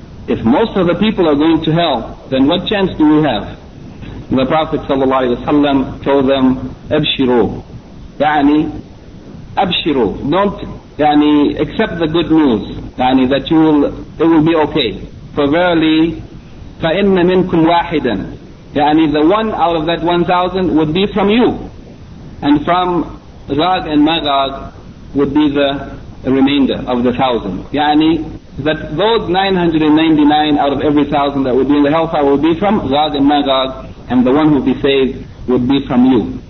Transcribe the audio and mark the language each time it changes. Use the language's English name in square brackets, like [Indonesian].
[English] If most of the people are going to hell, then what chance do we have? The Prophet ﷺ told them, [Arabic] أبشروا. يعني, أبشروا. [English] Don't, يعني, accept the good news. يعني, that you will, it will be okay. For verily, [Arabic] فَإِنَّ مِنْكُمْ وَاحِدًا. [English] يعني, the one out of that 1,000 would be from you. And from Gog and Magog would be the remainder of the 1,000. يعني, that those 999 out of every 1,000 that would be in the hellfire would be from Gog and Magog, and the one who would be saved would be from you.